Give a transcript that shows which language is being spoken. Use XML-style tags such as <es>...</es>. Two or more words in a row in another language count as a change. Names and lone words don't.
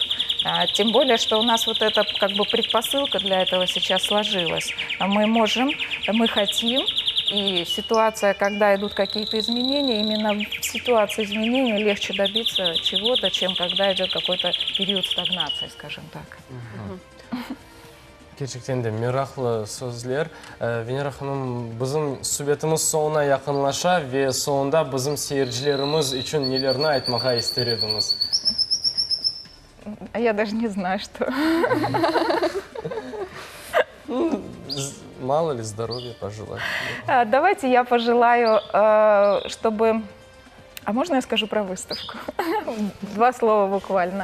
<ru>Тем более, что у нас вот эта как бы предпосылка для этого сейчас сложилась. Мы можем, мы хотим, и ситуация, когда идут какие-то изменения, именно в ситуации изменений легче добиться чего-то, чем когда идет какой-то период стагнации, скажем так.</ru> <crh>Gerçekten de meraklı sözler. Venera Hanım, bizim sübetimiz sonuna yakınlaşa ve sonunda bizim seyircilerimiz için nelerini aytmağa ister ediniz?</crh> <ru>А я даже не знаю, что. Мало ли здоровья пожелать. Давайте я пожелаю, чтобы... А можно я скажу про выставку? 2 слова буквально.</ru>